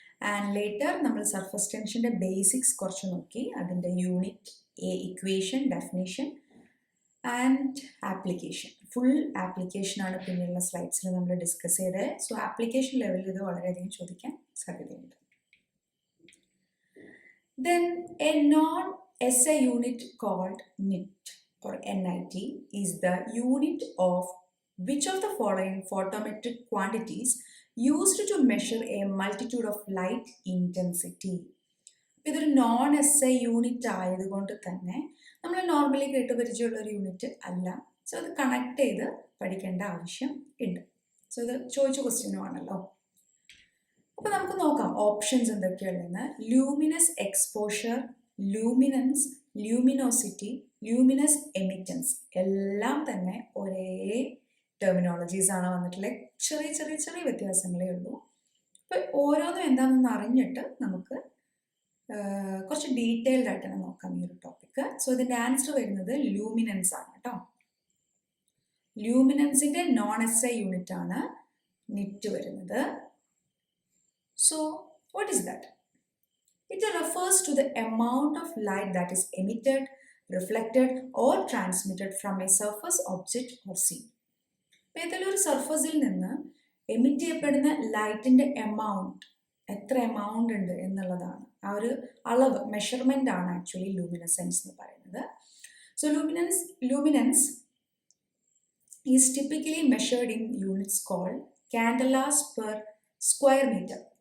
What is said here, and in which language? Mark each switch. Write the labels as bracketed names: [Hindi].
[English] and later [Malayalam] നമ്മൾ surface ടെൻഷൻ്റെ basics കുറച്ച് നോക്കി, അതിൻ്റെ unit [English] Equation, definition and application. [Malayalam] Full application ആണ് പിന്നെയുള്ള സ്ലൈഡ്സിൽ നമ്മൾ ഡിസ്കസ് ചെയ്തത്. സോ ആപ്ലിക്കേഷൻ ലെവലിൽ ഇത് വളരെയധികം ചോദിക്കാൻ സാധ്യതയുണ്ട്. [English] Then a non-SI unit called NIT or NIT is the unit of which of the following photometric quantities used to measure a multitude of light intensity. [Malayalam] ഇതൊരു നോൺ SI യൂണിറ്റ് ആയതുകൊണ്ട് തന്നെ നമ്മൾ normally കേട്ട് പരിചയമുള്ള ഒരു യൂണിറ്റ് അല്ല. So അത് connect ചെയ്ത് പഠിക്കേണ്ട ആവശ്യം ഉണ്ട്. സോ ഇത് ചോദിച്ച ക്വസ്റ്റ്യനും ആണല്ലോ. അപ്പോൾ നമുക്ക് നോക്കാം options എന്തൊക്കെയുള്ളതെന്ന്. Luminous exposure, luminance, luminosity, luminous എമിറ്റൻസ് എല്ലാം തന്നെ ഒരേ ടെർമിനോളജീസ് ആണ് വന്നിട്ടുള്ളത്. ചെറിയ ചെറിയ ചെറിയ വ്യത്യാസങ്ങളേ ഉള്ളൂ. അപ്പോൾ ഓരോന്നും എന്താണെന്ന് അറിഞ്ഞിട്ട് നമുക്ക് കുറച്ച് ഡീറ്റെയിൽഡ് ആയിട്ട് തന്നെ നോക്കാം ഈ ഒരു ടോപ്പിക്ക്. സോ ഇതിൻ്റെ ആൻസർ വരുന്നത് ലൂമിനൻസ് ആണ് കേട്ടോ. ലൂമിനൻസിൻ്റെ നോൺ SI യൂണിറ്റ് ആണ് നിറ്റ് വരുന്നത്. [English] So what is that? It refers to the amount of light that is emitted, reflected or transmitted from a surface object or scene. [Malayalam] ഏതെങ്കിലും ഒരു സർഫസിൽ നിന്ന് എമിറ്റ് ചെയ്യപ്പെടുന്ന ലൈറ്റിൻ്റെ എമൗണ്ട്, എത്ര എമൗണ്ട് ഉണ്ട് എന്നുള്ളതാണ്. ആ ഒരു അളവ്, മെഷർമെൻ്റ് ആണ് ആക്ച്വലി ലൂമിനസെൻസ് എന്ന് പറയുന്നത്. [English] So luminance is typically measured in units called candelas per square metre.